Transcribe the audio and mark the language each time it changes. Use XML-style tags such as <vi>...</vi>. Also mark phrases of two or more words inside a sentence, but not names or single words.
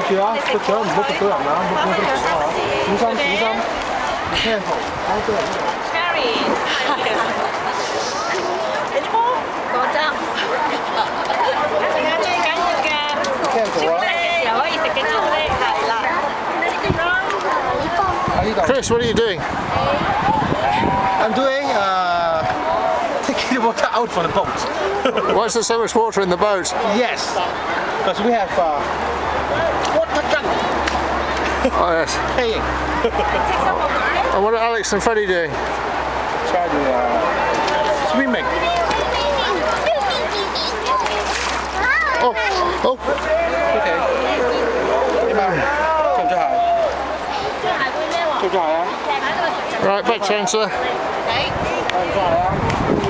<yue>住啊！個獎唔好跌到人啊！唔好跌到人啊！小心小心 ！Careful， 好多人。 Cherry， 係啦。你啲波果汁，係啊，最緊要嘅。朱古力嘅時候可以食嘅朱古力，係啦。</yue> <en>Chris, what are you doing? I'm doing taking the water out from the boat. Why is there so much water in the boat? Yes, because we have water gun. Oh yes. Paying. And what are Alex and Freddie doing? Try to swimming. Oh, oh.</en> <yue>Okay. 點啊？着唔着鞋？着唔着鞋啊？</yue> <en>Right, back to answer.</en> <yue>着唔着鞋啊？</yue>